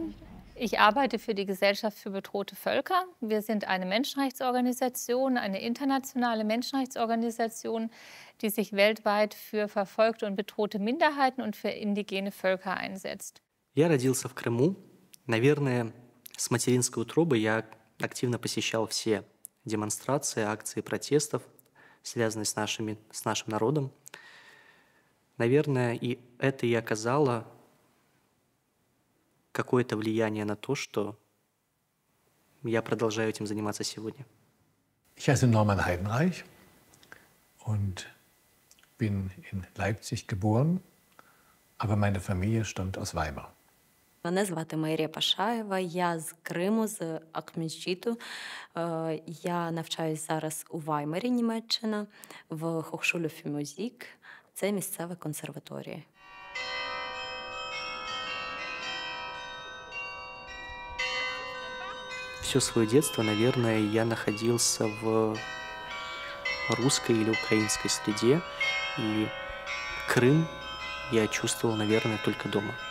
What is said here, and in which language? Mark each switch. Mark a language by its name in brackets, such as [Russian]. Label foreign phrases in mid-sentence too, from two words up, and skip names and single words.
[German] Ich arbeite für die Gesellschaft für bedrohte Völker. Wir sind eine Menschenrechtsorganisation, eine internationale Menschenrechtsorganisation, die sich weltweit für verfolgte und bedrohte Minderheiten und für indigene Völker einsetzt. [Russian] Я родился в Крыму. Наверное, с материнской утробы я активно посещал все демонстрации, акции протестов, связанные с нашим народом. Наверное, и это и оказало какое-то влияние на то, что я продолжаю этим заниматься сегодня. [German] Ich heiße Norman Heidenreich und bin in Leipzig geboren, aber meine Familie stammt aus Weimar. [Ukrainian] Мене звати Майрія Пашаєва, я з Криму, з Акмінчіту. Я навчаюсь зараз у Ваймарі, Німеччина, в Hochschule für Musik. Це місцева консерваторія. [Russian] Все свое детство, наверное, я находился в русской или украинской среде, и Крым я чувствовал, наверное, только дома.